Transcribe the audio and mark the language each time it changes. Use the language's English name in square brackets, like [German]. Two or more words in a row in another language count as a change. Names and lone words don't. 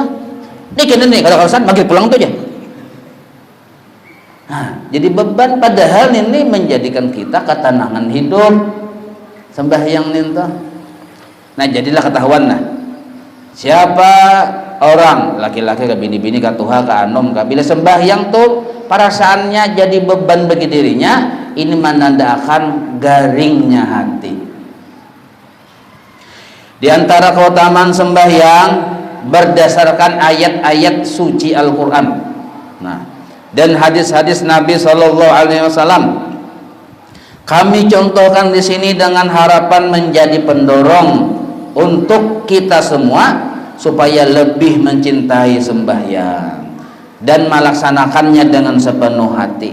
[Indonesian] Nih kena nih kalau alasan maghrib pulang tuh aja. Nah, jadi beban padahal ini menjadikan kita ketenangan hidup sembahyang itu. Nah, jadilah ketahuan nah. Siapa orang laki-laki ke [Banjar] bini-bini ke tuha ke anom [Indonesian] ke bila sembahyang tuh perasaannya jadi beban bagi dirinya, ini menandakan garingnya hati. Di antara keutamaan sembahyang berdasarkan ayat-ayat suci Al-Qur'an. Nah, dan hadis-hadis Nabi [Arabic] صلى الله عليه وسلم [Indonesian] kami contohkan di sini dengan harapan menjadi pendorong untuk kita semua supaya lebih mencintai sembahyang dan melaksanakannya dengan sepenuh hati.